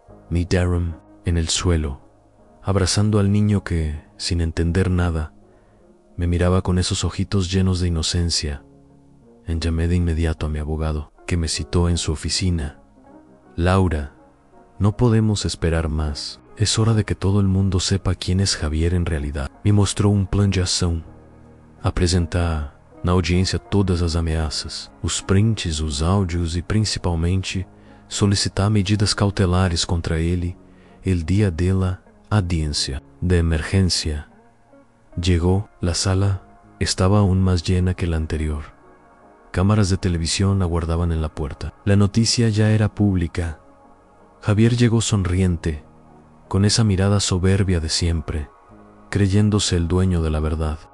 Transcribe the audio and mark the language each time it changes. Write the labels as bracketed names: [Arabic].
[Spanish] Mi Darren en el suelo, abrazando al niño que, sin entender nada, me miraba con esos ojitos llenos de inocencia. Llamé de inmediato a mi abogado, que me citó en su oficina. Laura, no podemos esperar más. Es hora de que todo el mundo sepa quién es Javier en realidad. [Portuguese] Me mostrou um plano de ação. Apresentar na audiência todas as ameaças, os prints, os áudios e principalmente solicitar medidas cautelares contra ele [Spanish] El día de la audiencia de emergencia llegó. La sala estaba aún más llena que la anterior. Cámaras de televisión aguardaban en la puerta. La noticia ya era pública. Javier llegó sonriente, con esa mirada soberbia de siempre, creyéndose el dueño de la verdad.